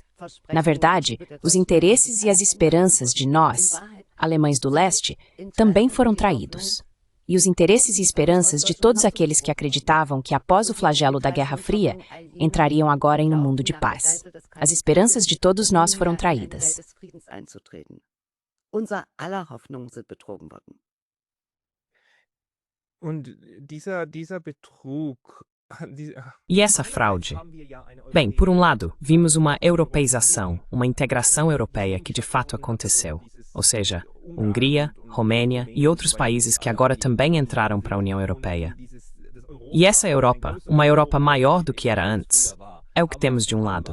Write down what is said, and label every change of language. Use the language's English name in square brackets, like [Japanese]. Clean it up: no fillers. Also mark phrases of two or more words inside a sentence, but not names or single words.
[Portuguese] Na verdade, os interesses e as esperanças de nós, alemães do leste, também foram traídos. e os interesses e esperanças de todos aqueles que acreditavam que, após o flagelo da Guerra Fria, entrariam agora em um mundo de paz. As esperanças de todos nós foram traídas. [German] Und dieser Betrug, [Portuguese] E essa fraude? Bem, por um lado, vimos uma europeização, uma integração europeia que de fato aconteceu. Ou seja, Hungria, Romênia e outros países que agora também entraram para a União Europeia. E essa Europa, uma Europa maior do que era antes, é o que temos de um lado.